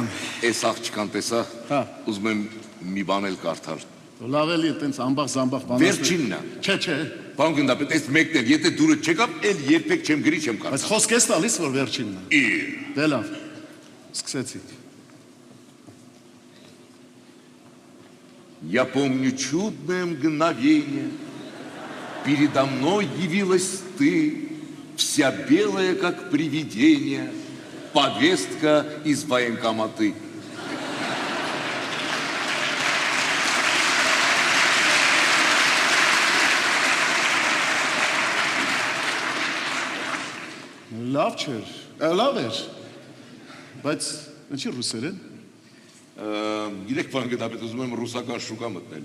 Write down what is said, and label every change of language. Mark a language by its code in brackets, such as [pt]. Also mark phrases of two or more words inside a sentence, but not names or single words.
[hy] այս աղջկան տեսա, հա, ուզում եմ մի բան էլ կարդալ։ լավ էլի այտենց ամբախ-զամբախ բանասներ։ Վերջինն է։ Չէ, Պարոն գնդապետ, այս մեկն էլ, եթե դուրը չեկավ, էլ երբեք չեմ գրի, չեմ բայց կարդալ։ խոսք ես տալիս, որ վերջինն է։ Դե լավ, սկսեցիք։ [ru] Я помню чудное мгновение, передо мной явилась ты, вся белая, как привидение, повестка из военкоматы. [hy] Լավ չէր, լավ էր, բայց ինչի ռուսերեն։ Գիտեք, պարոն գնդապետ, ուզում եմ ռուսական շուկա մտնել։